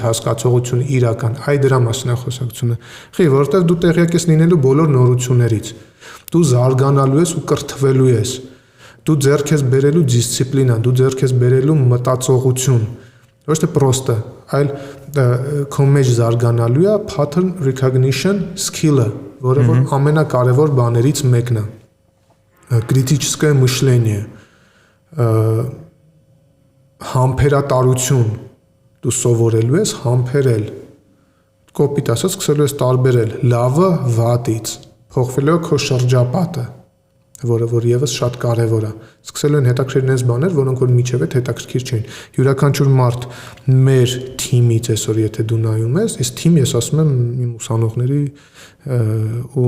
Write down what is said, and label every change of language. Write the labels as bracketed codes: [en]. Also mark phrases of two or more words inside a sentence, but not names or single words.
[hy] հասկացողություն իրական, այ դրա մասին է խոսակցությունը։ Խի, որովհետև դու տեղյակ ես լինելու բոլոր նորություններից։ Դու զարգանալու ես ու կրթվելու ես։ Դու ձեռք ես բերելու դիսցիպլինա, դու ձեռք ես բերելու մտածողություն։ Ոչ թե պրոստը, այլ քո մեջ զարգանալու է [en] pattern recognition skill- [hy] ը, որը որ ամենակարևոր բաներից մեկն է։ [ru] Критическое мышление, [hy] համբերատարություն, դու սովորելու ես համբերել, կոպիտ ասած սկսելու ես տարբերել լավը վատից, փոխվելու է քո շրջապատը, որը որ եւս շատ կարեւոր է։ Սկսելու են հետաքրքիր այնպես բաներ, որոնք որ միջև այդ հետաքրքիր չեն։ Յուրաքանչյուր մարդ մեր թիմից այսօր եթե դու նայում ես, այս թիմ ես ասում եմ իմ ուսանողների ու